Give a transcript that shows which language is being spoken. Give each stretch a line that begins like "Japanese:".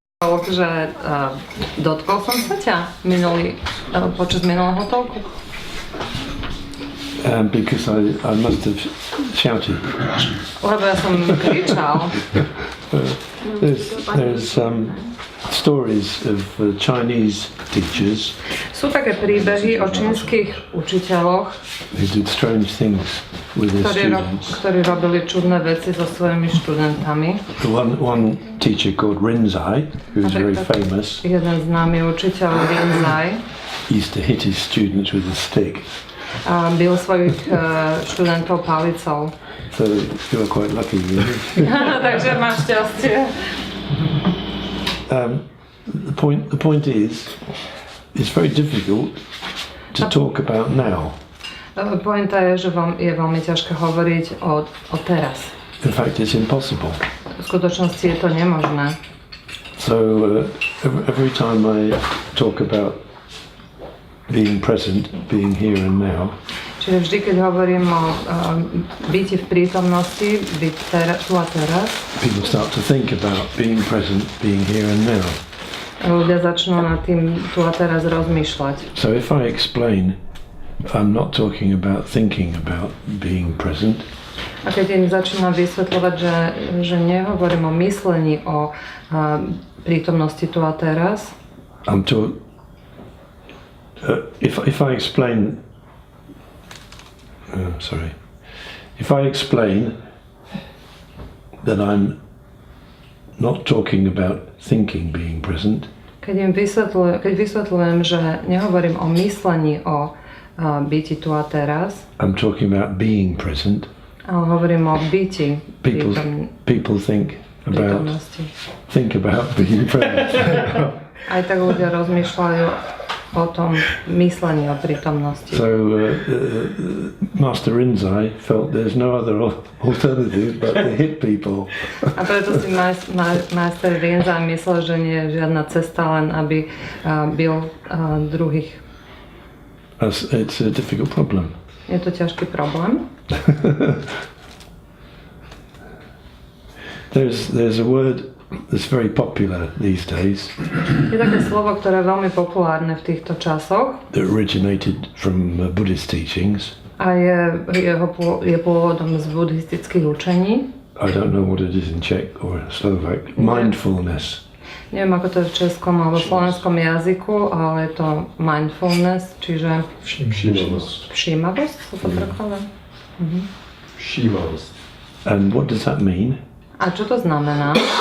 Slovak: otázok, že dotkol som sa ťa počas minulého talku?
English: Because I must have shouted.
Slovak: Lebo ja som kričal.
English: There's stories of Chinese teachers
Slovak: Sú také príbehy o čínskych učiteľoch,
English: who did strange things with their students.
Slovak: ktorí robili čudné veci so svojimi študentami.
English: One teacher called Rinzai, who was very famous,
Slovak: Jeden známy učiteľ Rinzai
English: used to hit his students with a stick.
Slovak: bil svojich študentov palicou.
English: So you were quite lucky, really.
Slovak: Takže máš šťastie.
English: The point is, it's very difficult to talk about now.
Slovak: Pointa je, že je veľmi ťažké hovoriť o teraz.
English: In fact, it's impossible.
Slovak: V skutočnosti je to nemožné.
English: So every time I talk about being present, being here and now,
Slovak: Čiže vždy, keď hovorím o byti v prítomnosti, byť tu a teraz,
English: people start to think about being present, being here and now.
Slovak: ľudia začnú nad tým tu a teraz rozmýšľať.
English: So if I explain, I'm not talking about thinking about being present.
Slovak: A keď im začínam vysvetľovať, že nehovorím o myslení o prítomnosti tu a teraz,
English: if I explain, if I explain that I'm not talking about thinking being present,
Slovak: keď vysvetľujem, že nehovorím o myslení o byti tu a teraz,
English: I'm talking about being present.
Slovak: Ale hovorím o byti
English: People think about being present.
Slovak: Aj tak ľudia rozmýšľajú o tom myslení o prítomnosti.
English: So Master Rinzai felt there's no other alternative but to hit people.
Slovak: A preto si majster Rinzai myslel, že nie je žiadna cesta, len aby bil druhých.
English: It's a difficult problem.
Slovak: Je to ťažký problém.
English: There's a word that's very popular these days.
Slovak: Je také slovo, ktoré je veľmi populárne v týchto časoch.
English: That originated from Buddhist teachings.
Slovak: A je pôvodom z buddhistických učení.
English: I don't know what it is in Czech or Slovak. Mindfulness.
Slovak: Neviem, ako to je v českom alebo slovenskom jazyku, ale je to mindfulness, čiže všímavosť, sa to prekladá. Všímavosť.
English: And what does that mean?
Slovak: A čo to znamená?